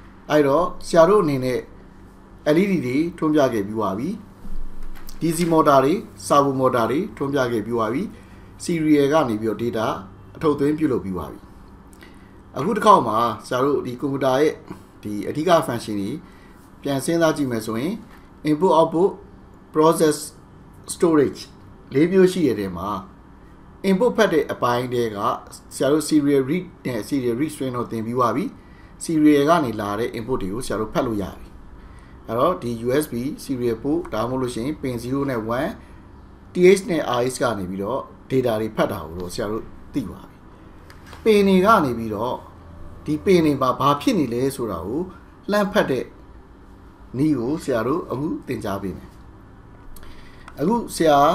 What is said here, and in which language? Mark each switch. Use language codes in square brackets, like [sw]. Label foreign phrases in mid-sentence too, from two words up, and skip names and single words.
[my] အဲ့တော့ဆရာတို့အနေနဲ့ LED တွေထွန်းပြခဲ့ပြီးပါပြီ [en] DC motor [my] တွေ [en] servo motor [my] တွေထွန်းပြခဲ့ပြီးပါပြီ serial ကနေပြီးတော့ data အထုတ်သွင်းပြုလုပ်ပြီးပါပြီအခုတစ်ခေါက်မှာ ဆရာတို့ဒီကွန်ပျူတာရဲ့ဒီအဓိက function တွေပြန်စဉ်းစားကြည့်မယ်ဆိုရင် [en] input output process storage [my] ၄မျိုးရှိတဲ့ထဲမှာ input ဖ တ်တဲ့အပိုင်းတွေကဆရာတို့ [en] serial read [my] နဲ့ [en] serial read string [my] တော့သင်ပြီးပါပြီ serial ကနေလာတဲ့ input တွေကိုဆရာတို့ဖတ်လို့ရတယ်အဲ့တော့ဒီ [en] USB serial port [my] ဒါမှမဟုတ်လို့ရှိရင် pin 0နဲ့1 TH နဲ့ RX ကနေပြီးတော့ data တွေဖတ်တာကိုတော့ဆရာတို့သိပါပြီ pin တွေကနေပြီးတော့ဒီ pin တွေမှာဘာဖြစ်နေလဲဆိုတာကိုလှမ်းဖတ်တဲ့နည်းကိုဆရာတို့အခုသင်ကြားပေးမယ်အခုဆရာ